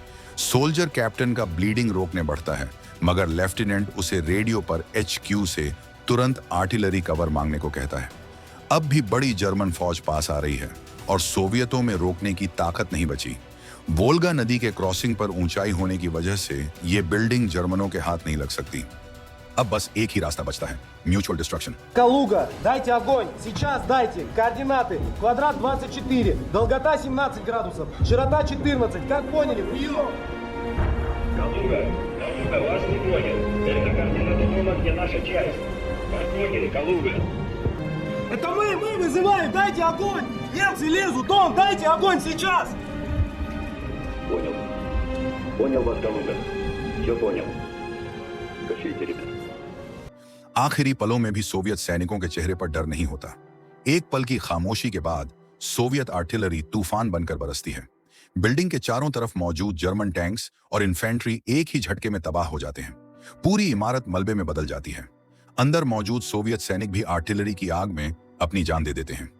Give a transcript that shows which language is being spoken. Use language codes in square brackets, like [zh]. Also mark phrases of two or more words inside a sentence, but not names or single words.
[en] soldier captain [hi] का ब्लीडिंग रोकने बढ़ता है, मगर लेफ्टिनेंट उसे रेडियो पर HQ से तुरंत [en] artillery cover [hi] मांगने को कहता है। अब भी बड़ी जर्मन फौज पास आ रही है और सोवियतों में रोकने की ताकत नहीं बची। वोल्गा नदी के क्रॉसिंग पर ऊंचाई होने की वजह से ये बिल्डिंग जर्मनों के हाथ नहीं लग सकती। अब बस एक ही रास्ता बचता है, [en] mutual destruction. [ru] Калуга, дайте огонь! Сейчас дайте! Координаты! Квадрат 24, долгота 17 градусов, широта 14, как поняли? Прием! Калуга, вас не понял. Это координаты дома, где наша часть. Вас поняли, Калуга. Это мы вызываем! Дайте огонь! Немцы лезут! Дом, дайте огонь сейчас! Понял. Понял вас, Калуга. Все понял. Кашите, ребят. [hi] आखिरी पलों में भी सोवियत सैनिकों के चेहरे पर डर नहीं होता। एक पल की खामोशी के बाद सोवियत आर्टिलरी तूफान बनकर बरसती है। बिल्डिंग के चारों तरफ मौजूद जर्मन टैंक्स और इन्फेंट्री एक ही झटके में तबाह हो जाते हैं। पूरी इमारत मलबे में बदल जाती है। अंदर मौजूद सोवियत सैनिक भी आर्टिलरी की आग में अपनी जान दे देते हैं।